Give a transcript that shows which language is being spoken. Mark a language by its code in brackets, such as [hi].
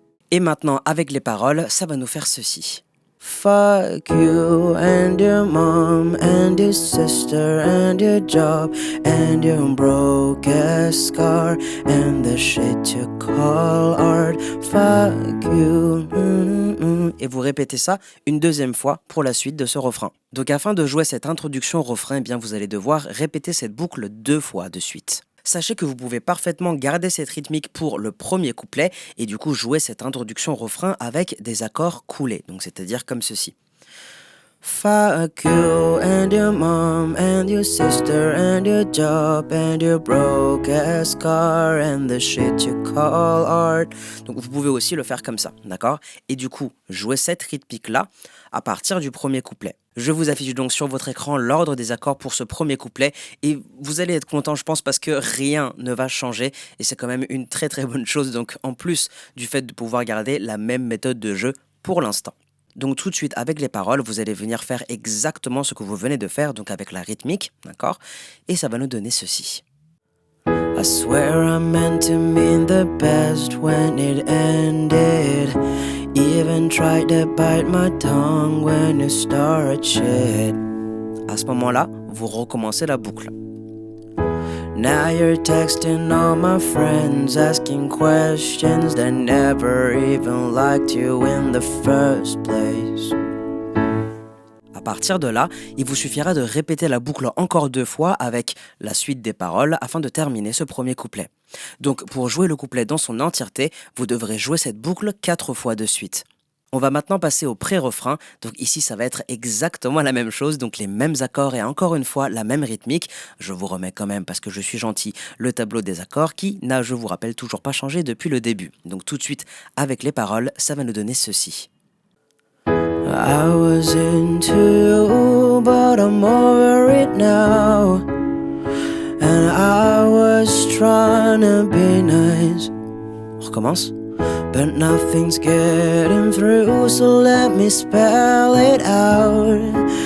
[fr] Et maintenant, avec les paroles, ça va nous faire ceci. [en] Fuck you and your mom and your sister and your job and your broke ass car and the shit you call art. Fuck you. [fr] Et vous répétez ça une deuxième fois pour la suite de ce refrain. Donc afin de jouer cette introduction au refrain, eh bien vous allez devoir répéter cette boucle 2 fois de suite. Sachez que vous pouvez parfaitement garder cette rythmique pour le premier couplet et du coup jouer cette introduction au refrain avec des accords coulés, donc c'est-à-dire comme ceci. [en] Fuck you and your mom and your sister and your job and your broke ass car and the shit you call art. [fr] Donc vous pouvez aussi le faire comme ça, d'accord? Et du coup, jouer cette rythmique-là à partir du premier couplet. Je vous affiche donc sur votre écran l'ordre des accords pour ce premier couplet et vous allez être content, je pense, parce que rien ne va changer et c'est quand même une très très bonne chose, donc en plus du fait de pouvoir garder la même méthode de jeu pour l'instant. Donc tout de suite avec les paroles, vous allez venir faire exactement ce que vous venez de faire, donc avec la rythmique, d'accord? Et ça va nous donner ceci. [en] I swear I meant to mean the best when it ended. Even tried to bite my tongue when you started shit. [fr] À ce moment-là, vous recommencez la boucle. [en] Now you're texting all my friends, asking questions that never even liked you in the first place. [fr] À partir de là, il vous suffira de répéter la boucle encore 2 fois avec la suite des paroles afin de terminer ce premier couplet. Donc pour jouer le couplet dans son entièreté, vous devrez jouer cette boucle 4 fois de suite. On va maintenant passer au pré-refrain, donc ici ça va être exactement la même chose, donc les mêmes accords et encore une fois la même rythmique. Je vous remets quand même, parce que je suis gentil, le tableau des accords qui n'a, je vous rappelle, toujours pas changé depuis le début. Donc tout de suite, avec les paroles, ça va nous donner ceci. [en] I was into you, but I'm over it now. And I was trying to be nice. [fr] On recommence. [en] But nothing's getting through, so let me spell it out.